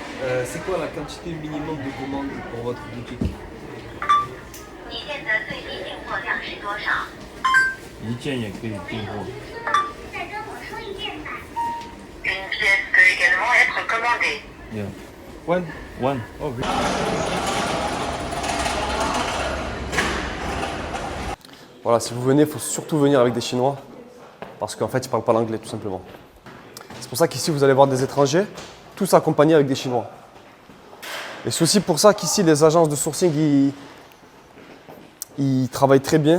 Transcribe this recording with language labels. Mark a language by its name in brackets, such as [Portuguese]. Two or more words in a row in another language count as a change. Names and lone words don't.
[French] C'est quoi la quantité minimum de commandes pour votre boutique? [Chinese] 你现在最低订货量是多少？一件也可以订货。再跟我说一遍吧。 [French] Une pièce peut également être commandée. [English] Yeah. One. Oh, really? [French] Voilà, si vous venez, il faut surtout venir avec des Chinois parce qu'en fait, ils ne parlent pas l'anglais tout simplement. C'est pour ça qu'ici, vous allez voir des étrangers, tous accompagnés avec des Chinois. Et c'est aussi pour ça qu'ici, les agences de sourcing, ils travaillent très bien.